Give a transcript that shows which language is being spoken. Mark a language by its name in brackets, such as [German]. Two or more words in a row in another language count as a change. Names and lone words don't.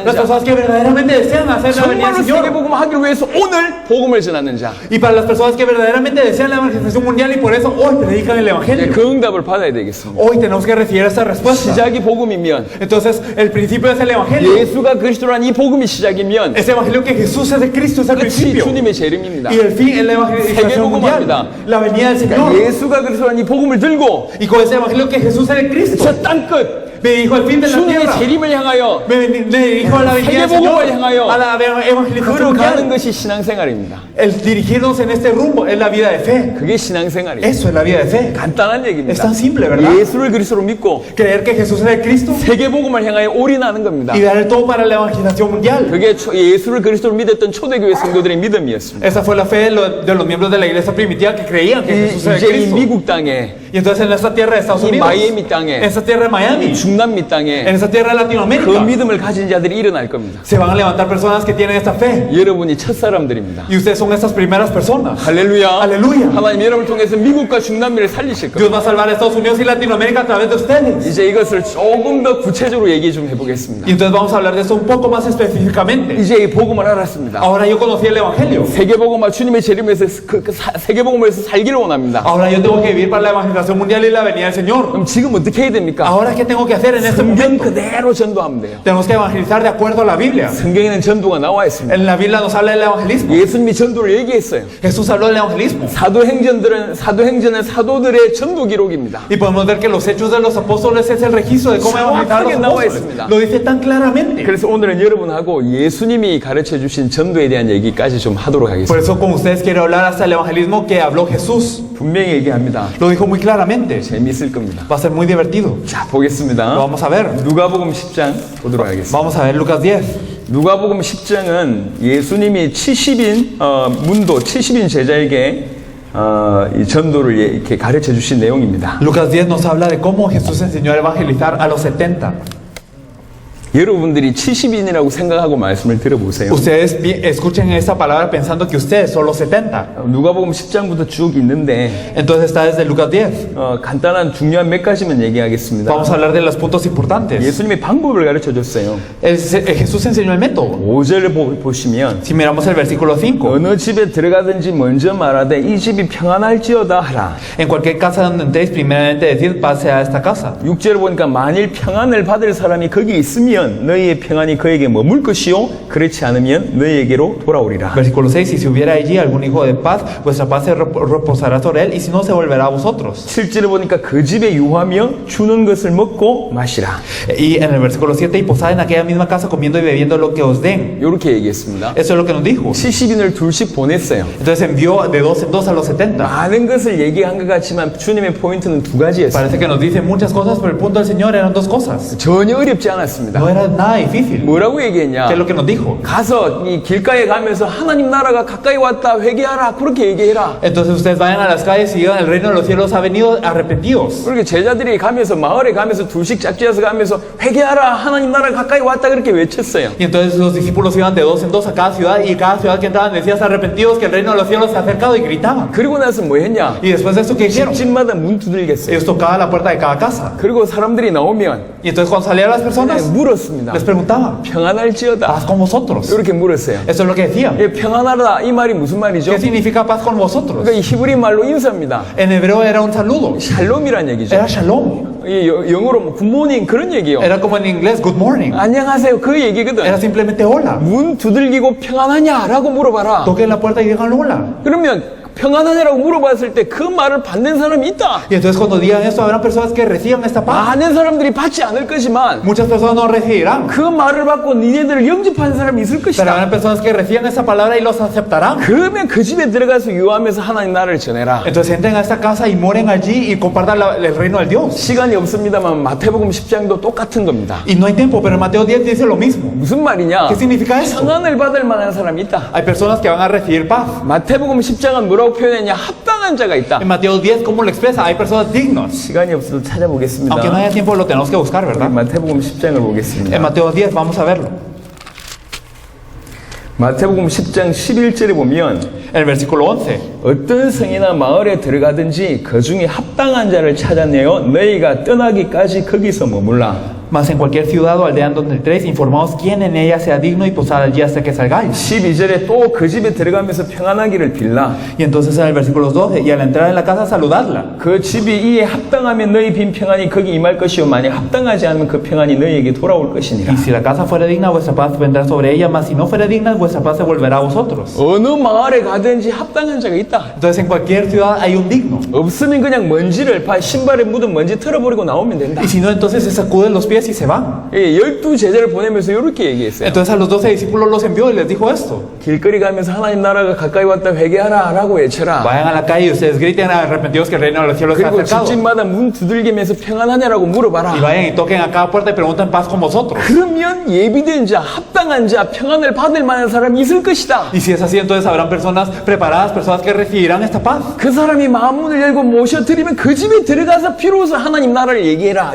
[Spanish] Las [Korean] 자, [Spanish] personas que verdaderamente desean hacer la venida [Korean] 정말로 [Spanish] del Señor. [Korean] 세계복음 하기를 위해서 오늘 복음을 전하는 자, [Spanish] Y para las personas que verdaderamente desean la evangelización mundial y por eso hoy predican el [Korean] 이제 [Spanish] evangelio. [Korean] 그 응답을 받아야 되겠습니다. [Spanish] Hoy tenemos que recibir esta respuesta. [Korean] 시작이 복음이면, [Spanish] Entonces, el principio es el evangelio. [Korean] 예수가 그리스도란 이 복음이 시작이면 [Spanish] Ese evangelio que Jesús es el Cristo es el [Korean] 끝이 [Spanish] principio. [Korean] 주님의 재림입니다. [Spanish] Y el fin es la evangelización mundial. La venida del Señor. [Korean] 예수가 그리스도란 이 복음을 들고 [Spanish] Y con ese evangelio que Jesús es el Cristo. [Korean] 저 땅끝 [Spanish] Me dirijo al fin de la [Korean] 주님의 [Spanish] tierra. [Korean] 재림을 향하여 [Spanish] Me dirijo a la venida del [Korean] 세계복음을 [Spanish] Señor, [Korean] 향하여 [Spanish] a la evangelización [Korean] 걸어가는 [Spanish] mundial. [Korean] 것이 신앙생활입니다. [Spanish] El dirigirnos en este rumbo es la vida de fe. [Korean] 그게 신앙생활이에요. [Spanish] Eso es la vida de fe. [Korean] 간단한 [Spanish] Es [Korean] 얘기입니다. [Spanish] tan simple, ¿verdad? [Korean] 예수를 그리스도로 믿고 [Spanish] Creer que Jesús es el Cristo [Korean] 세계복음을 향하여 올인하는 겁니다. [Spanish] y dar el todo para la evangelización mundial. [Korean] 그게 예수를 그리스도로 믿었던 초대교회 성도들의 믿음이었습니다. [Spanish] Esa fue la fe de los miembros de la iglesia primitiva que creían que Jesús era el [Korean] 이제 이 [Spanish] Cristo. [Korean] 미국 땅에, [Spanish] Y entonces en esta tierra de Estados [Korean] 이 [Spanish] Unidos, [Korean] 마이애미 땅에, [Spanish] en esta tierra de Miami, [Korean] 중남미 [Spanish] en [Korean] 땅에 [Spanish] esta tierra de [Korean] 그 [Spanish] Latinoamérica, [Korean] 믿음을 가진 자들이 일어날 겁니다. [Spanish] se van a levantar personas que tienen esta fe. [Korean] 여러분이 첫 사람들입니다. Y ustedes son estas primeras personas. 할렐루야. 할렐루야. 하나님 여러분을 통해서 미국과 중남미를 살리실 겁니다. [Spanish] Dios va a salvar a Estados Unidos y Latinoamérica a través de ustedes. [Korean] 이제 이것을 조금 더 구체적으로 얘기 좀 해보겠습니다. [Spanish] Y entonces vamos a hablar de esto un poco más específicamente. [Korean] 이제 이 복음을 알았습니다. [Spanish] Ahora yo conocí el Evangelio. [Korean] 세계복음과 주님의 재림에서 세계복음에서 살기를 원합니다. [Spanish] Ahora yo tengo que vivir para la evangelización mundial y la venida del Señor. [Korean] 그럼 지금 어떻게 해야 됩니까? [Spanish] Ahora, ¿qué tengo que hacer en este [Korean] 성경 [Spanish] momento? [Korean] 그대로 전도하면 돼요. [Spanish] Tenemos que evangelizar de acuerdo a la Biblia. [Korean] 성경에는 전도가 나와 있습니다. [Spanish] En la Biblia nos habla del evangelismo. [Korean] 예수님이 전도를 얘기했어요. [Spanish] Jesús habló del evangelismo. [Korean] 사도행전은 사도들의 전도 기록입니다. [Spanish] Y podemos ver que los hechos de los apóstoles es el registro de cómo evangelizar a los [Korean] 정확하게 나와 [Spanish] apóstoles. [Korean] 있습니다. [Spanish] Lo dice tan claramente. [Korean] 그래서 오늘은 여러분하고 예수님이 가르쳐 주신 전도에 대한 얘기까지 좀 하도록 [Spanish] Por [Korean] 하겠습니다. [Spanish] eso con ustedes quiero hablar hasta el evangelismo que habló Jesús. [Korean] 분명히 얘기합니다. [Spanish] Lo dijo muy claramente. [Korean] 재미있을 겁니다. [Spanish] Va a ser muy divertido. [Korean] 자, [Spanish] Lo [Korean] 보겠습니다. [Spanish] vamos a ver. [Korean] 누가복음 10장 보도록 하겠습니다. [Spanish] Vamos a ver Lucas 10. [Korean] 누가복음 10장은 예수님이 70인 문도 70인 제자에게 이 전도를 이렇게 가르쳐 주신 내용입니다. [Spanish] Lucas 10 nos habla de cómo Jesús enseñó a evangelizar a los 70. [Korean] 여러분들이 70인이라고 생각하고 말씀을 들어보세요. [Spanish] Ustedes escuchen esta palabra pensando que ustedes son los 70. [Korean] 누가복음 10장부터 쭉 있는데 [Spanish] Entonces está desde Lucas 10. [Korean] 간단한 중요한 몇 가지만 얘기하겠습니다. [Spanish] Vamos a hablar de los puntos importantes. [Korean] 예수님이 방법을 가르쳐 줬어요. [Spanish] Jesús enseñó el método. [Korean] 5절을 보시면 [Spanish] Si miramos el versículo 5. [Korean] 어느 집에 들어가든지 먼저 말하되 이 집이 평안할지어다 하라. [Spanish] En cualquier casa donde entréis, primeramente decid, pase a esta casa. [Korean] 6절을 보니까 만일 평안을 받을 사람이 거기 있으면 너희의 평안이 그에게 머물 것이요 그렇지 않으면 너희에게로 돌아오리라. [Spanish] Versículo 6. Y si hubiera allí algún hijo de paz, vuestra paz se reposará sobre él, y si no, se volverá a vosotros. [Korean] 7절을 보니까 그 집에 유하며 주는 것을 먹고 마시라. [Spanish] Y en el versículo 7. Y posad en aquella misma casa comiendo y bebiendo lo que os den. [Korean] 이렇게 얘기했습니다. [Spanish] Eso es lo que nos dijo. [Korean] 70인을 둘씩 보냈어요. [Spanish] Entonces envió de dos en dos a los 70. [Korean] 많은 것을 얘기한 것 같지만 주님의 포인트는 두 가지였어요. [Spanish] Parece que nos dice muchas cosas, pero el punto del Señor eran dos cosas. [Korean] 전혀 어렵지 않았습니다. [Spanish] No era nada difícil. [Korean] 뭐라고 얘기했냐? [Spanish] ¿Qué es lo que nos dijo? [Korean] 가서 이 길가에 가면서 하나님 나라가 가까이 왔다 회개하라 그렇게 얘기해라. [Spanish] Entonces ustedes vayan a las calles y digan, el reino de los cielos ha venido, arrepentidos. [Korean] 그렇게 제자들이 가면서 마을에 가면서 둘씩 짝지어서 가면서 회개하라 하나님 나라가 가까이 왔다 그렇게 외쳤어요. [Spanish] Y entonces los discípulos iban de dos en dos a cada ciudad, y cada ciudad que entraban decían, arrepentidos, que el reino de los cielos se ha acercado, y gritaban. [Korean] 그리고 나서 뭐 했냐? [Spanish] Y después de esto, ¿qué hicieron? [Korean] 집집마다 문 두들겼어요. [Spanish] Ellos tocaban la puerta de cada casa. [Korean] 그리고 사람들이 나오면 [Spanish] Y entonces cuando salían las personas, [Korean] 물었습니다. [Spanish] les preguntaban, [Korean] 평안할지어다. [Spanish] paz con vosotros. [Korean] 이렇게 물었어요. [Spanish] Eso es lo que decían. [Korean] 예, 평안하다 이 말이 무슨 말이죠? [Spanish] ¿Qué significa paz con vosotros? [Korean] 그러니까 이 히브리 말로 인사입니다. [Spanish] En hebreo era un saludo. [Korean] 샬롬이란 얘기죠. [Spanish] Era shalom. [Korean] 이 영어로 뭐 [English] good morning [Korean] 그런 얘기요. [Spanish] Era como en inglés, [English] good morning. [Korean] 안녕하세요 그 얘기거든. [Spanish] Era simplemente hola. [Korean] 문 두들기고 평안하냐라고 물어봐라. [Spanish] Toquen la puerta y digan hola. [Korean] 그러면 평안하냐라고 물어봤을 때 그 말을 받는 사람이 있다. [Spanish] Y entonces cuando digan esto, habrán personas que reciban esta paz. [Korean] 많은 사람들이 받지 않을 거지만 [Spanish] Muchas personas no recibirán. [Korean] 그 말을 받고 니네들을 영접하는 사람이 있을 [Spanish] Pero [Korean] 것이다. [Spanish] habrán personas que reciban esa palabra y los aceptarán. [Korean] 그러면 그 집에 들어가서 유하면서 하나님 나라를 전해라. [Spanish] Entonces entren a esta casa y moren allí y compartan el reino del Dios. [Korean] 시간이 없습니다만 마태복음 10장도 똑같은 겁니다. [Spanish] Y no hay tiempo, pero en Mateo 10 dice lo mismo. [Korean] 무슨 말이냐? [Spanish] ¿Qué significa esto? [Korean] 평안을 받을 만한 사람이 있다. [Spanish] Hay personas que van a recibir paz. [Korean] 마태복음 10장은 뭐라고 표현했냐? 합당한 자가 있다. [Spanish] En Mateo 10, ¿cómo lo expresa? Hay personas dignas. [Korean] 시간이 없어도 찾아보겠습니다. [Spanish] Aunque no haya tiempo, lo tenemos que buscar, ¿verdad? [Korean] 마태복음 10장을 보겠습니다. [Spanish] En Mateo 10, vamos a verlo. [Korean] 마태복음 10장 11절에 보면 [Spanish] El versículo 11. [Korean] 어떤 성이나 마을에 들어가든지 그 중에 합당한 자를 찾아내어 너희가 떠나기까지 거기서 머물라. [Spanish] Mas en cualquier ciudad o aldea en donde entréis, informaos quién en ella sea digno y posad allí hasta que salgáis. [Korean] 12절에 또 그 집에 들어가면서 평안하기를 빌라. [Spanish] Y entonces en el versículo 12, y al entrar en la casa saludadla. [Korean] 그 집이 이에 합당하면 너희 빈 평안이 거기 임할 것이요 만약 합당하지 않으면 그 평안이 너희에게 돌아올 것이니라. [Spanish] Y si la casa fuera digna, vuestra paz vendrá sobre ella, mas si no fuera digna, vuestra paz se volverá a vosotros. [Korean] 어느 마을에 가든지 합당한 자가 있다. [Spanish] Entonces en cualquier ciudad hay un digno. [Korean] 없으면 그냥 먼지를 신발에 묻은 먼지 털어버리고 나오면 된다. [Spanish] Y si no, entonces se sacuden los pies y se van. [Korean] 12제자를 보내면서 이렇게 얘기했어요. [Spanish] Entonces a los 12 discípulos los envió y les dijo esto. [Korean] 길거리 가면서 하나님 나라가 가까이 왔다 회개하라 라고 외쳐라. [Spanish] Vayan a la calle y ustedes griten arrepentidos que el reino de los cielos está [Korean] 그리고 [Spanish] acercado. [Korean] 집집마다 문 두들기면서 평안하냐라고 물어봐라. [Spanish] Y vayan y toquen a cada puerta y pregunten paz con vosotros. [Korean] 그러면 예비된 자, 합당한 자, 평안을 받을 만한 사람이 있을 것이다. [Spanish] Y si es así, entonces habrán personas preparadas, personas que recibirán esta paz. [Korean] 그 사람이 마음문을 열고 모셔드리면 그 집에 들어가서 비로소 하나님 나라를 얘기해라.